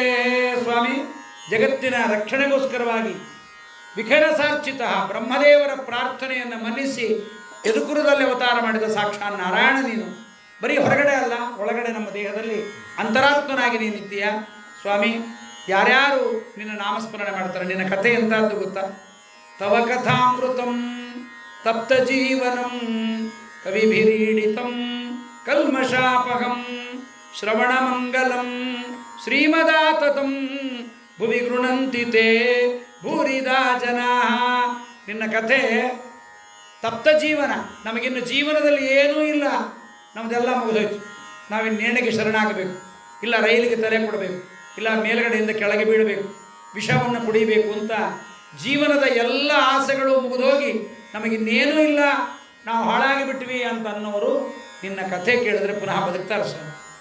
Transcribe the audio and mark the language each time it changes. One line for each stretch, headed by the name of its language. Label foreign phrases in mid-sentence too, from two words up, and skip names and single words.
Kannada: ಸ್ವಾಮಿ, ಜಗತ್ತಿನ ರಕ್ಷಣೆಗೋಸ್ಕರವಾಗಿ ವಿಖನ ಸಾರ್ಚಿತ ಬ್ರಹ್ಮದೇವರ ಪ್ರಾರ್ಥನೆಯನ್ನು ಮನ್ನಿಸಿ ಯದುಕುಲದಲ್ಲಿ ಅವತಾರ ಮಾಡಿದ ಸಾಕ್ಷಾತ್ ನಾರಾಯಣ ನೀನು. ಬರೀ ಹೊರಗಡೆ ಅಲ್ಲ, ಒಳಗಡೆ ನಮ್ಮ ದೇಹದಲ್ಲಿ ಅಂತರಾತ್ಮನಾಗಿ ನೀನಿದ್ದೀಯ ಸ್ವಾಮಿ. ಯಾರ್ಯಾರು ನಿನ್ನ ನಾಮಸ್ಮರಣೆ ಮಾಡ್ತಾರೆ, ನಿನ್ನ ಕಥೆ ಎಂತದ್ದು ಗೊತ್ತಾ?
Sanskrit: ತವ ಕಥಾಮೃತಂ ತಪ್ತ ಜೀವನಂ ಕವಿಭಿರೀಡಿತಂ ಕಲ್ಮಷಾಪಹಂ ಶ್ರವಣ ಮಂಗಲಂ ಶ್ರೀಮದಾತತಂ ಭುವಿ ಗೃಣಂತಿ ತೇ ಭೂರಿದಾ ಜನಾ.
Kannada: ನಿನ್ನ ಕಥೆ ತಪ್ತ ಜೀವನ. ನಮಗಿನ್ನು ಜೀವನದಲ್ಲಿ ಏನೂ ಇಲ್ಲ, ನಮ್ಮದೆಲ್ಲ ಮುಗಿದೋಯ್ತು. ನಾವಿನ್ನು ನೇಣಿಗೆ ಶರಣಾಗಬೇಕು, ಇಲ್ಲ ರೈಲಿಗೆ ತಲೆ ಕೊಡಬೇಕು, ಇಲ್ಲ ಮೇಲ್ಗಡೆಯಿಂದ ಕೆಳಗೆ ಬೀಳಬೇಕು, ವಿಷವನ್ನು ಕುಡಿಬೇಕು ಅಂತ ಜೀವನದ ಎಲ್ಲ ಆಸೆಗಳು ಮುಗಿದೋಗಿ ನಮಗಿನ್ನೇನೂ ಇಲ್ಲ, ನಾವು ಹಾಳಾಗಿ ಬಿಟ್ವಿ ಅಂತ ಅನ್ನೋರು ನಿನ್ನ ಕಥೆ ಕೇಳಿದ್ರೆ ಪುನಃ ಬದುಕ್ತಾರೆ ಸ್ವಾಮಿ.